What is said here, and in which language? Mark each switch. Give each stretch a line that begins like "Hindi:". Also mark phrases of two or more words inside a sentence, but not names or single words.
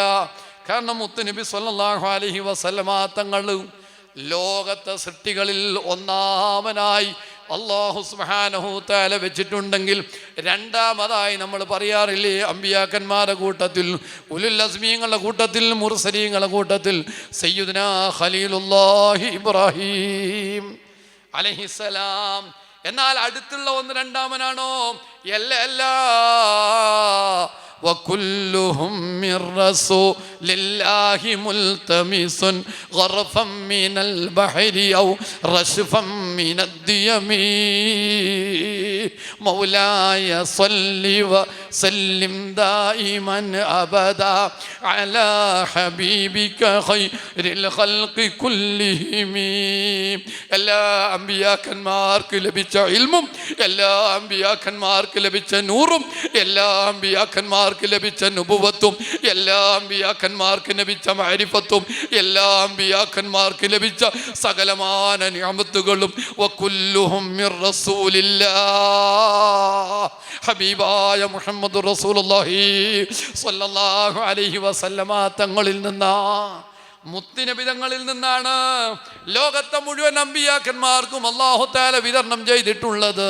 Malayalam: കാരണം മുത്തുനബി
Arabic: صلى الله عليه وسلم
Malayalam: തങ്ങൾ ലോകത്തെ സൃഷ്ടികളിൽ ഒന്നാമനായി
Arabic: الله سبحانه تعالى
Malayalam: വെച്ചിട്ടുണ്ടെങ്കിൽ രണ്ടാമതായി നമ്മൾ പറയാറില്ലേ, അമ്പിയാക്കന്മാരുടെ കൂട്ടത്തിൽ, ഉലുൽ അസ്മീങ്ങളുടെ കൂട്ടത്തിൽ, മുർസലീങ്ങളുടെ കൂട്ടത്തിൽ
Arabic: سيدنا خليل الله إبراهيم عليه السلام.
Malayalam: എന്നാൽ അടുത്തുള്ള ഒന്ന് രണ്ടാമനാണോ? അല്ല.
Arabic: وكلهم من رسول الله ملتمس غرفا من البحر أو رشفا من الديم مولاي صل وسلم دائما أبدا على حبيبك خير الخلق كلهم.
Malayalam: എല്ലാ അമ്പിയാക്കന്മാർക്ക് ലഭിച്ച ഇൽമും, എല്ലാ അമ്പിയാക്കന്മാർക്ക് ലഭിച്ച നൂറും, എല്ലാ അമ്പിയാക്കന്മാർക്ക് ലഭിച്ച നുബുവത്തും, എല്ലാ അമ്പിയാക്കന്മാർക്ക് ലഭിച്ച മഅരിഫത്തും, എല്ലാ അമ്പിയാക്കന്മാർക്ക് ലഭിച്ച സകലമാന നിഅമത്തുകളും
Arabic: وكلهم من رسول الله,
Malayalam: ഹബീബായ
Arabic: محمد رسول الله صلى الله عليه وسلم
Malayalam: തങ്ങളിൽ നിന്നാ, മുത്തുനബി തങ്ങളിൽ നിന്നാണ് ലോകത്തെ മുഴുവൻ അമ്പിയാക്കന്മാർക്കും
Arabic: الله تعالى
Malayalam: വിതരണം ചെയ്തിട്ടുള്ളത്.